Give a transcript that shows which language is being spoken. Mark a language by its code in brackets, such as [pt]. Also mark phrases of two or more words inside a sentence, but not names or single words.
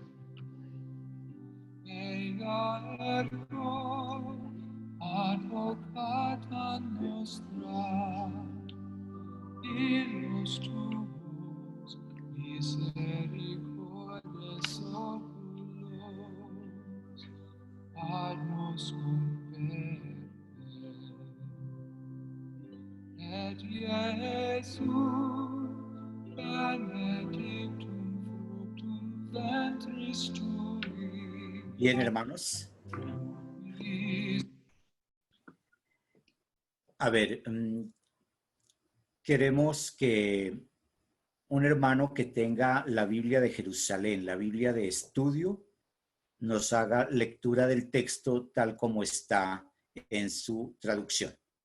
[la] Ea ergo advocata nostra, illos tuos misericordes oculos, ad nos converte. Et Iesus benedictum fructum ventris tui. [es] Bien, hermanos. A ver, queremos que un hermano que tenga la Biblia de Jerusalén, la Biblia de estudio, nos haga lectura del texto tal como está en su traducción.